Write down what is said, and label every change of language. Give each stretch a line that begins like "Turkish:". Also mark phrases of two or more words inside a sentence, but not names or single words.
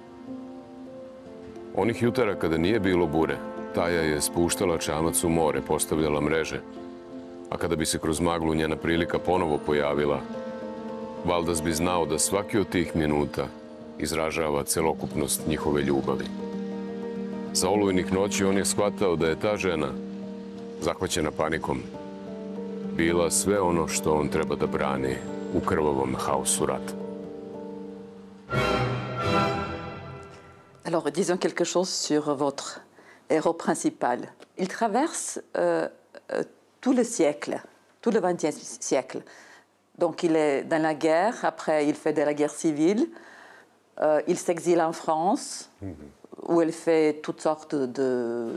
Serbian: Onih jutara kada nije bilo bure, Taja je spuštala čamac u more, postavljala mreže, a kada bi se kroz maglu njena prilika ponovo pojavila, Valdas bi znao da svaki od tih minuta izražava celokupnost njihove ljubavi. Za olujnih noći on je shvatao da je ta žena, zahvaćena panikom, bila sve ono što on treba da brani u krvavom haosu rata.
French: Alors, disons quelque chose sur votre héros principal. Il traverse tout le siècle, tout le XXe siècle. Donc, il est dans la guerre, après il fait de la guerre civile, il s'exile en France, où elle fait toutes sortes de